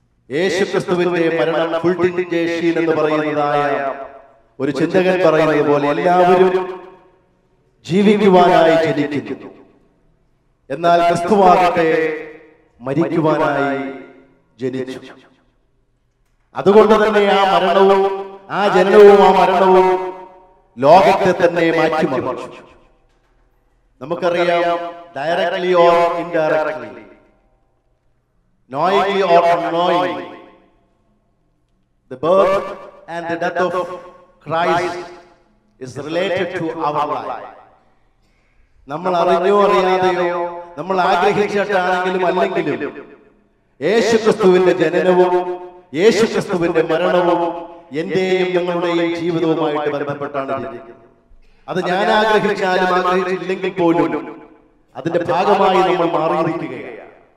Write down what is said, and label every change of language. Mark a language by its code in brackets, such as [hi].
[ml] യേശുക്രിസ്തുവിന്റെ മരണം ഫുൾഡിൻജേഷൻ എന്ന് പറയുന്നതായ ഒരു ചിന്തകൻ പറയുന്നത് പോലെ എല്ലാവരും ജീവിക്കുവാനായി ജനിക്കുന്നു. എന്നാൽ ക്രിസ്തുവാകട്ടെ മരിക്കുവാനായി ജനിച്ചു. അതുകൊണ്ട് തന്നെ ആ മരണവും ആ ജനനവും ആ മരണവും ലോകത്തെ തന്നെ മാറ്റിമറിച്ചു. നമുക്കറിയാം, [en] Directly or indirectly, knowingly or unknowingly, the birth and the death of Christ is related to our life. [ml] നമ്മൾ അറിഞ്ഞോ അറിയാതെയോ, നമ്മൾ ആഗ്രഹിച്ചിട്ടാണെങ്കിലും അല്ലെങ്കിലും, യേശുക്രിസ്തുവിന്റെ ജനനവും യേശുക്രിസ്തുവിന്റെ മരണവും എന്റെയും നിങ്ങളുടെയും ജീവിതവുമായിട്ട് ബന്ധപ്പെട്ടാണ് ഇരിക്കുന്നത്. അത് ഞാൻ ആഗ്രഹിച്ചാലും ആഗ്രഹിച്ചില്ലെങ്കിൽ പോലും അതിന്റെ ഭാഗമായി നമ്മൾ മാറിയിരിക്കുകയാണ്.